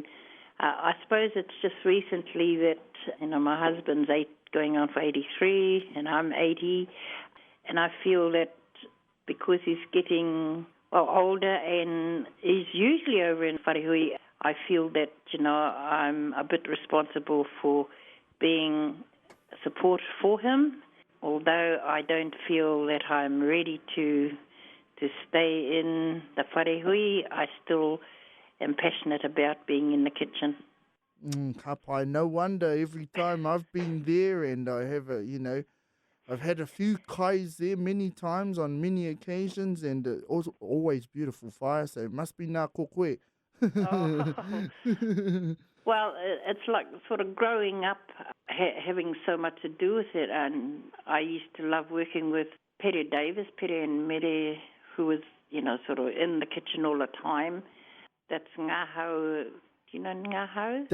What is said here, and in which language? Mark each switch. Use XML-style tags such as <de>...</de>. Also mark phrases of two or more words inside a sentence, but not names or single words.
<en>I suppose it's just recently that, my husband's going on for 83 and I'm 80, and I feel that because he's getting older and he's usually over in Wharehui, I feel that, I'm a bit responsible for being support for him. Although I don't feel that I'm ready to stay in the Wharehui, I still am passionate about being in the kitchen.</en> <mi>Ka pai,</mi> <en>no wonder every time I've been there and I have I've had a few kais there many times on many occasions and also always beautiful fire, so it must be</en> <mi>ngā kokoe.</mi> <en>Oh. Well, it's like sort of growing up, having so much to do with it. And I used to love working with Pere Davis, Pere and Mere, who was, sort of in the kitchen all the time. That's Ngahau. Do you know Ngahau?</en>